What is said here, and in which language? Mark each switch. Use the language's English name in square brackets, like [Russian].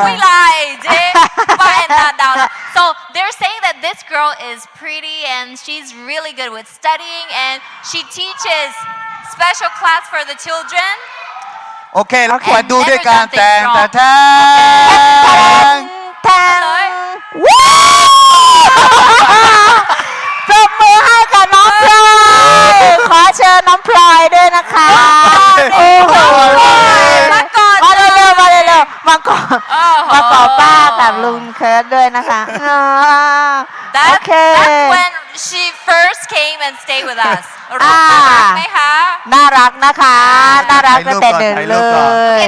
[Thai] ไม่ไรเจ๊ไปตาดาว [English] so they're saying that this girl is pretty and she's really good with studying and she teaches special class for the children [Thai] โอเค แล้วควรดูด้วยการแต่งแต่แทง แทงว้าวปรบมือให้กับน้องพลอยขอเชิญน้องพลอยด้วยนะคะโอ้โหมาก่อนมาเร็วมาก่อนป้ากับลุงเคิร์ดด้วยนะคะ [English] that's when she first came and stayed with us [Thai] น่ารักไหมคะ น่ารักนะคะ น่ารักตั้งแต่เด็กเลย